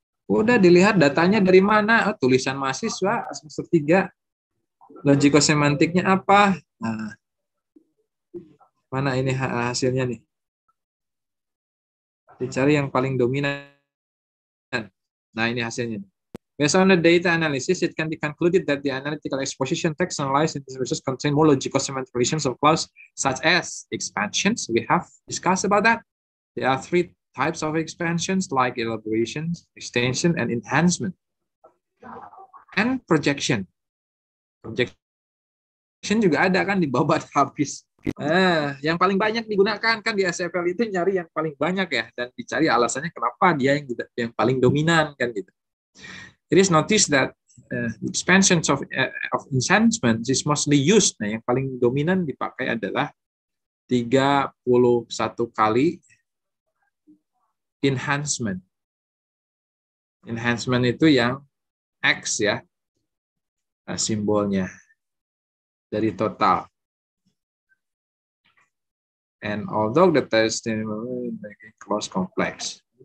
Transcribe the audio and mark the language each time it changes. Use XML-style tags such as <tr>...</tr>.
<id>Udah dilihat datanya dari mana? Oh, tulisan mahasiswa semester 3. Logiko semantiknya apa? Nah, mana ini hasilnya nih? Dicari yang paling dominan. Nah, ini hasilnya.</id> <en>Based on the data analysis, it can be concluded that the analytical exposition text analyzed in these resources contain more logico-semantic relations of clause, such as expansions. We have discussed about that. There are 3 types of expansions, like elaboration, extension, and enhancement. And projection. Projection</en> <id>juga ada kan di bawah habis. Yang paling banyak digunakan kan di SFL itu nyari yang paling banyak ya, dan dicari alasannya kenapa dia yang paling dominan kan gitu.</id> <en>It is noticed that expansions of enhancement is mostly used.</en> <id>Nah, yang paling dominan dipakai adalah 31 kali enhancement. Enhancement itu yang X ya, simbolnya dari total.</id> <en>And although the test close complex.</en>